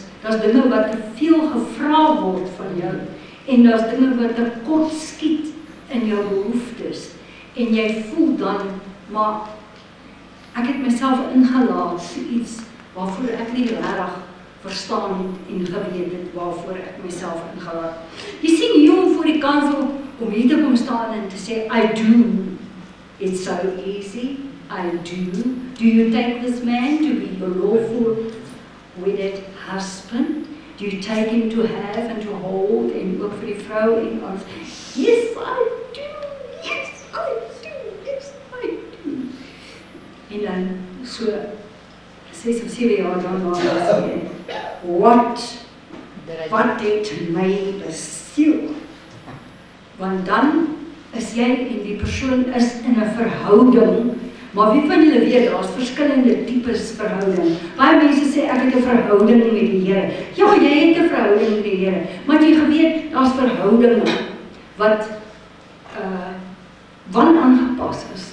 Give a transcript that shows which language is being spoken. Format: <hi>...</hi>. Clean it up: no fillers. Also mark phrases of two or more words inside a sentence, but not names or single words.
<af>Daar's dinge wat te veel gevra word van jou. En daar's dinge wat te kort skiet in jou behoeftes. En jy voel dan, maar ek het myself ingelaat vir iets waarvoor ek nie regtig verstaan het en geweet het waarvoor ek myself ingelaat. Jy sien hier om voor die kansel om hier te kom staan en te sê,</af> <en>I do. It's so easy. I do. Do you take this man to be your lawful wedded husband? Do you take him to have and to hold</en> <af>en ook vir die vrou en ons?</af> <en>Yes, I do. Yes, I do. Yes, I do.</en> <af>En dan so 6 of 7 jaar dan was hy,</af> <en>what did my besiel?</en> <af>Want dan is jy en die persoon is in 'n verhouding. Maar wie van julle weet, daar's verskillende tipes verhouding. Baie mense sê, ek het 'n verhouding met die Here. Ja, jy het 'n verhouding met die Here. Maar jy geweet, daar's verhoudinge wat wanaangepas is.</af>